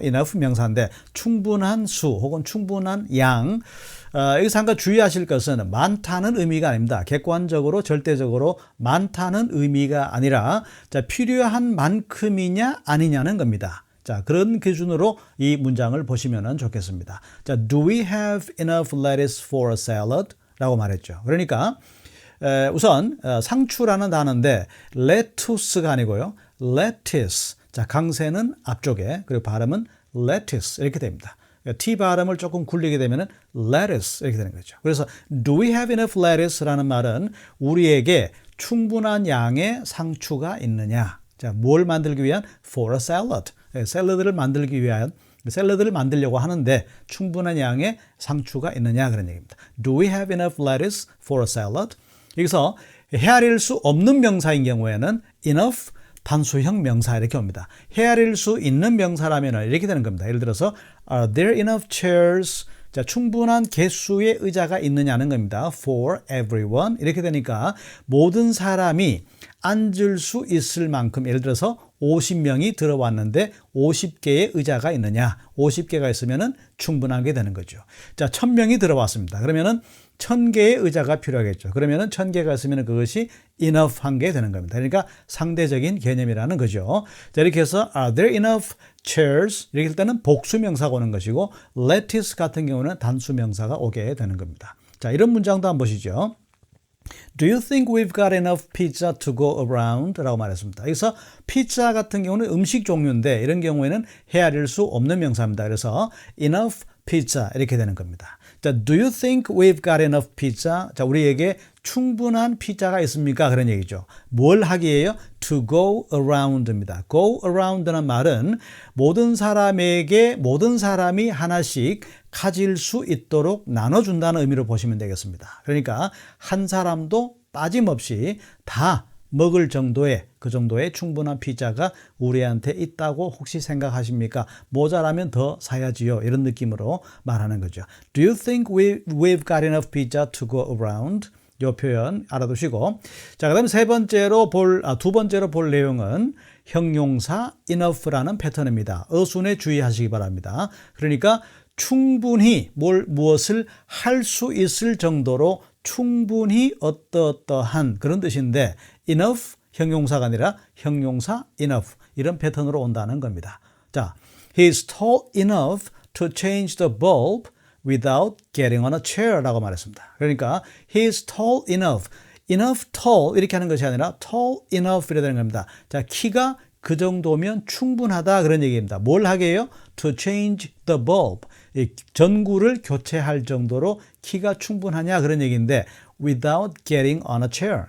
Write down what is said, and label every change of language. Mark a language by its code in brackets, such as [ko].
[ko] enough 명사인데 충분한 수 혹은 충분한 양. 여기서 한 가지 주의하실 것은 많다는 의미가 아닙니다. 객관적으로 절대적으로 많다는 의미가 아니라, 자, 필요한 만큼이냐 아니냐는 겁니다. 자, 그런 기준으로 이 문장을 보시면 좋겠습니다. [en] 자, do we have enough lettuce for a salad? [ko] 라고 말했죠. 그러니까 우선 상추라는 단어인데 lettuce가 아니고요. [en] lettuce. [ko] 자, 강세는 앞쪽에, 그리고 발음은 lettuce 이렇게 됩니다. T 발음을 조금 굴리게 되면 lettuce 이렇게 되는 거죠. 그래서 [en] do we have enough lettuce [ko] 라는 말은 우리에게 충분한 양의 상추가 있느냐. 자, 뭘 만들기 위한? [en] for a salad. [ko] 샐러드를 만들기 위한, 샐러드를 만들려고 하는데 충분한 양의 상추가 있느냐 그런 얘기입니다. [en] Do we have enough lettuce for a salad? [ko] 여기서 헤아릴 수 없는 명사인 경우에는 enough 단수형 명사 이렇게 옵니다. 헤아릴 수 있는 명사라면 이렇게 되는 겁니다. 예를 들어서 [en] Are there enough chairs? [ko] 자, 충분한 개수의 의자가 있느냐는 겁니다. [en] For everyone [ko] 이렇게 되니까 모든 사람이 앉을 수 있을 만큼, 예를 들어서 50명이 들어왔는데 50개의 의자가 있느냐, 50개가 있으면 충분하게 되는 거죠. 자, 1000명이 들어왔습니다. 그러면은 1000개의 의자가 필요하겠죠. 그러면은 1000개가 있으면 그것이 enough 한 게 되는 겁니다. 그러니까 상대적인 개념이라는 거죠. [en] 자, 이렇게 해서 are there enough chairs? [ko] 이렇게 할 때는 복수명사가 오는 것이고, lettuce 같은 경우는 단수명사가 오게 되는 겁니다. 자, 이런 문장도 한번 보시죠. [en] Do you think we've got enough pizza to go around? [ko] 라고 말했습니다. 여기서 피자 같은 경우는 음식 종류인데 이런 경우에는 헤아릴 수 없는 명사입니다. 그래서 enough pizza 이렇게 되는 겁니다. [en] 자, do you think we've got enough pizza? [ko] 자, 우리에게 충분한 피자가 있습니까? 그런 얘기죠. 뭘 하기에요? [en] To go around입니다. [ko] Go around는 말은 모든 사람이 하나씩 가질 수 있도록 나눠준다는 의미로 보시면 되겠습니다. 그러니까 한 사람도 빠짐없이 다 먹을 정도의, 그 정도의 충분한 피자가 우리한테 있다고 혹시 생각하십니까? 모자라면 더 사야지요. 이런 느낌으로 말하는 거죠. [en] Do you think we've got enough pizza to go around? [ko] 이 표현 알아두시고. 자, 그 다음에 두 번째로 볼 내용은 형용사 enough라는 패턴입니다. 어순에 주의하시기 바랍니다. 그러니까 충분히 무엇을 할 수 있을 정도로 충분히 어떠한 그런 뜻인데, enough 형용사가 아니라 형용사 enough 이런 패턴으로 온다는 겁니다. [en] 자, he's tall enough to change the bulb without getting on a chair [ko] 라고 말했습니다. 그러니까 [en] he's tall enough, [ko] enough tall 이렇게 하는 것이 아니라 tall enough 이렇게 되는 겁니다. 자, 키가 그 정도면 충분하다 그런 얘기입니다. 뭘 하게 해요? [en] To change the bulb. [ko] 전구를 교체할 정도로 키가 충분하냐 그런 얘기인데, [en] without getting on a chair.